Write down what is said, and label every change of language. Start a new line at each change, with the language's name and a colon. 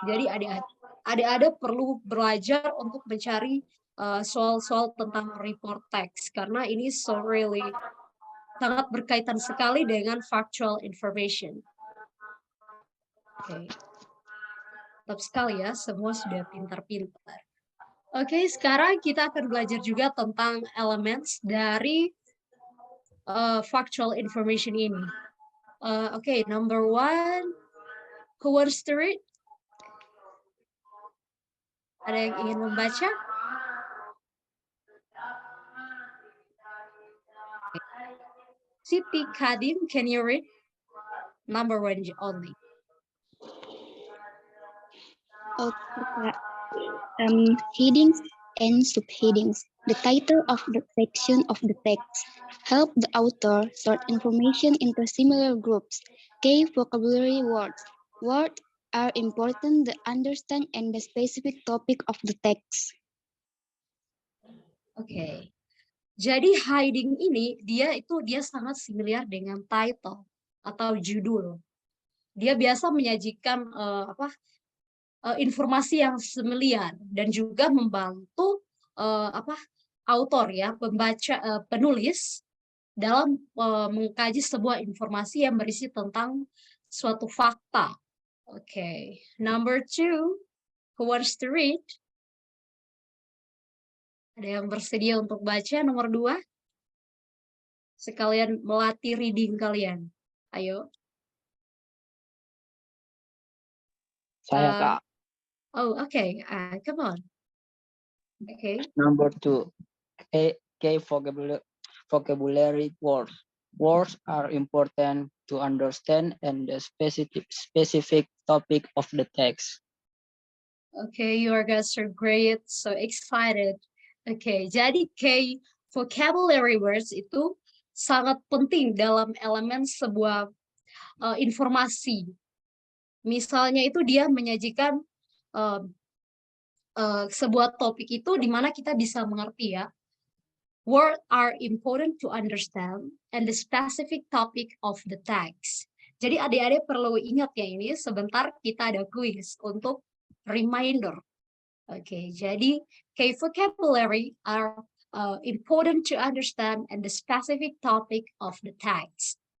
Indonesian: Jadi adik-adik perlu belajar untuk mencari soal-soal tentang report text karena ini sangat berkaitan sekali dengan factual information. Oke. Mantap sekali ya, semua sudah pintar-pintar. Oke, sekarang kita akan belajar juga tentang elements dari factual information ini.
English: Oke, number 1, who wants to read?
Indonesian: Ada yang ingin membaca?
English: Siti Kadim, can you read? Number 1 only. Okay. Headings and subheadings. The title of the section of the text help the author sort information into similar groups. Key vocabulary words. Words are important to understand and the specific topic of the text.
Indonesian: Oke. Jadi hiding ini dia sangat similar dengan title atau judul. Dia biasa menyajikan informasi yang familiar dan juga membantu autor ya, pembaca, penulis dalam mengkaji sebuah informasi yang berisi tentang suatu fakta.
English: Oke, number 2, who wants to read?
Indonesian: Ada yang bersedia untuk baca nomor 2? Sekalian melatih reading kalian. Ayo. Saya Kak.
English: Oh, okay. Come on. Okay. Number 2, K vocabulary words. Words are important to understand and the specific topic of the text. Okay, you guys are great, so excited.
Indonesian: Okay, jadi K vocabulary words itu sangat penting dalam elemen sebuah informasi. Misalnya itu dia menyajikan sebuah topik itu di mana kita bisa mengerti ya.
English: Words are important to understand and the specific topic of the text.
Indonesian: Jadi adik-adik perlu ingat ya ini, sebentar kita ada quiz untuk reminder. Oke, jadi
English: K vocabulary are important to understand and the specific topic of the text.